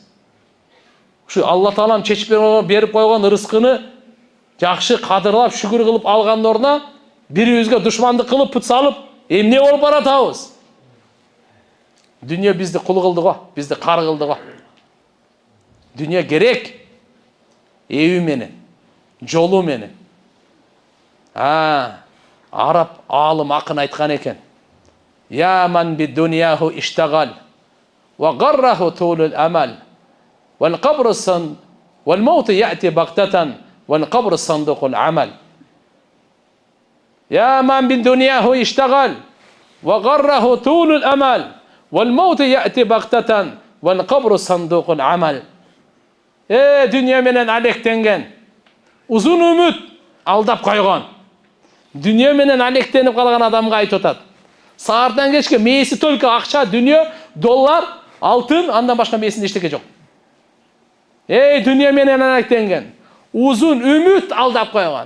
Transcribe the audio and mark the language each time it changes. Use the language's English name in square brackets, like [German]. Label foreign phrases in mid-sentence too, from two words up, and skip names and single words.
[Kyrgyz] Ушу Алла Таалам чечип берип койгон ырыскыны жакшы кадырлап, шүгүр кылып алгандын ордуна бирибизге душмандык кылып, пут салып, эмне болуп баратабыз? Дүнүйө бизди кул кылды го, бизди кар кылды го. Дүнүйө керек. Эви менен, жолу менен. Араб алым акын айткан экен. [Arabic] يا من بدنياه اشتغل وغره طول الأمل والقبر صان والموت يأتي بغتة والقبر صندوق العمل. يا من بدنياه اشتغل وغره طول الأمل والموت يأتي بغتة والقبر صندوق العمل. [Kyrgyz] Дүнүйө менен алектенген, узун үмүт алдап койгон. Дүнүйө менен алектенип калган адамга айтып атат. Саардан кечке мээси только акча, дүнүйө, доллар, алтын, андан башка мээсинде эчтеке жок. Дүнүйө менен алектенген, узун үмүт алдап койгон.